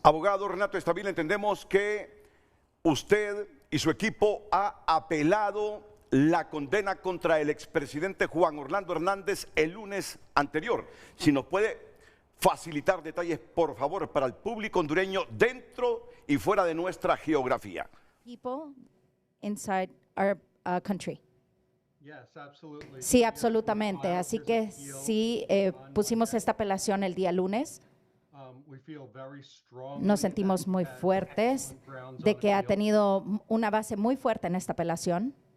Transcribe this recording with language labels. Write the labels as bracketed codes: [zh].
[es] Abogado Renato Stabile, entendemos que usted y su equipo ha apelado la condena contra el expresidente Juan Orlando Hernández el lunes anterior. Si nos puede facilitar detalles, por favor, para el público hondureño dentro y fuera de nuestra geografía. [en] People inside our country. [es] Sí, absolutamente. Así que sí, pusimos esta apelación el día lunes. Nos sentimos muy fuertes de que ha tenido una base muy fuerte en esta apelación.